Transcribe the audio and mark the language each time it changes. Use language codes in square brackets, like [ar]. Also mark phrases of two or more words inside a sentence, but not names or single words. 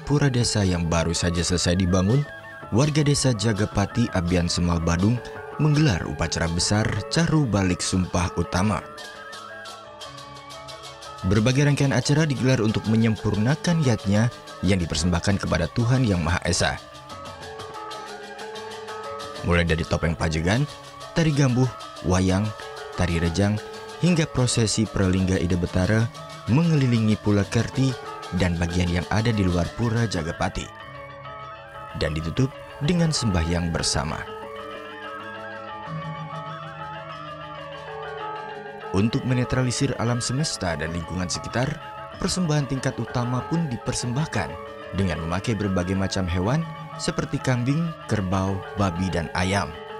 [id] pura desa yang baru saja selesai dibangun, warga Desa Jagapati, Abian Semal, Badung menggelar upacara besar Caru Balik Sumpah Utama. Berbagai rangkaian acara digelar untuk menyempurnakan niatnya yang dipersembahkan kepada Tuhan Yang Maha Esa. Mulai dari topeng pajegan, tari gambuh, wayang, tari rejang, hingga prosesi Pralingga Ida Betara mengelilingi Pula Kerti dan bagian yang ada di luar Pura Jagapati, dan ditutup dengan sembahyang bersama. Untuk menetralisir alam semesta dan lingkungan sekitar, persembahan tingkat utama pun dipersembahkan dengan memakai berbagai macam hewan seperti kambing, kerbau, babi, dan ayam.